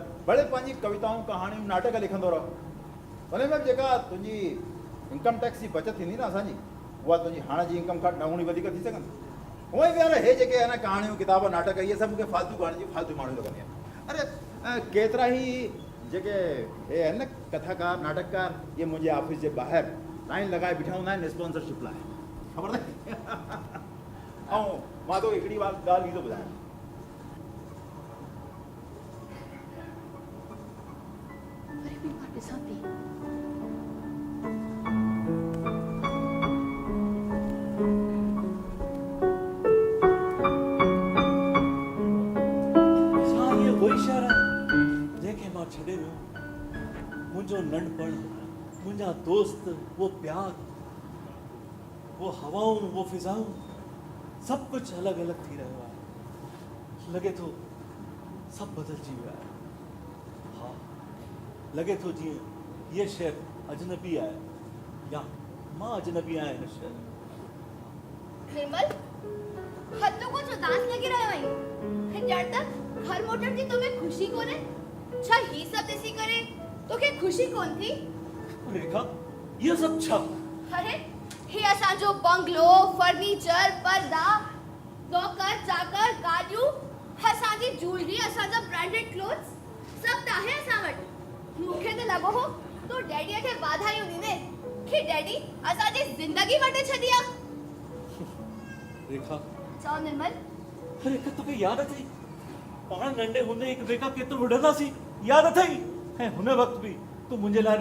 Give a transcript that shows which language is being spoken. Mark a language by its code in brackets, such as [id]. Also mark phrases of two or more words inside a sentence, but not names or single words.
[sd] भले पंहिंजी कविताऊं कहाणियूं नाटक लिखंदो रहो हुन में जेका तुंहिंजी इनकम टैक्स जी बचत थींदी न असांजी उहा तुंहिंजी हाणे जी इनकम खां 9 गुणी वधीक थी सघंदी उहे बि यार हे जेके आहे न कहाणियूं किताब नाटक इहे सभु मूंखे फालतू कहाणी जी फालतू माण्हू लॻंदी आहिनि अरे केतरा ही जेके हे है न कथाकार नाटककार [hi] ये मुझे [sd] ऑफिस जे बाहर लाइन लगाए बिठा हूंदा आहिनि स्पॉन्सरशिप लाइ ख़बर अथई ऐं मां तो हिकिड़ी ॻाल्हि ई थो ॿुधायां अरे भी मां ॾिसां थी छा [hi] ये वही शहर है [sd] जंहिंखे मां छॾे वियो मुंहिंजो नंढपण मुंहिंजा दोस्त [hi] वो प्यार वो हवाऊं वो फिजाऊं सब कुछ अलग अलग [sd] थी रहियो आहे लॻे थो सब बदिलजी वियो आहे हा लॻे थो जीअं [hi] ये शहर [sd] अजनबी आहे या मां अजनबी आहियां हिन शहर निर्मल हद तो कुछ उदास लगी रहियो आहीं ॼण तक घर मोटर जी तोखे खुशी कोन्हे छा ही सब ॾिसी करे तोखे खुशी कोन थी रेखा [hi] ये सब [sd] छा अरे ही असांजो बंगलो फर्नीचर पर्दा नौकर चाकर गाड़ियूं असांजी ज्वेलरी असांजा [en] branded clothes [sd] सब त आहे असां वटि मूंखे त लॻो हो तो डैडीअ खे वाधायूं ॾींदे कि डैडी असांजी ज़िंदगी वटे छॾी आहे रेखा चओ निर्मल रेखा तोखे यादि अथई पाण नंढे हूंदे हिकु ॿिए खां केतिरो विढ़ंदासीं यादि अथई ऐं हुन वक़्तु बि तूं मुंहिंजे लाइ